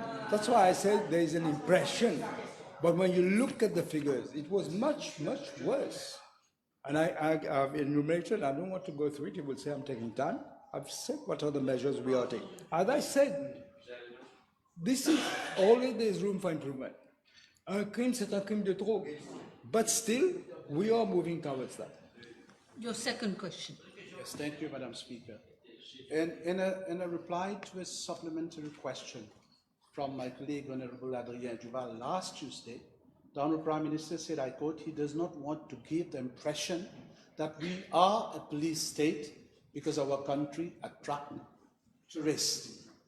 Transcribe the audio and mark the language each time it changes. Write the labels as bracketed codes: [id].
[en] That's why I said there is an impression. But when you look at the figures, it was much, much worse. And I've enumerated, I don't want to go through it, you will say I'm taking time. I've said what are the measures we are taking. As I said, this is always there's room for improvement. [fr] Un crime, c'est un crime de trop. [en] But still, we are moving towards that. Your second question. Yes, thank you, Madam Speaker. In a reply to a supplementary question from my colleague, Honorable Adrien Duval, last Tuesday, the Honorable Prime Minister said, I quote, he does not want to give the impression that we are a police state because our country attracts tourists.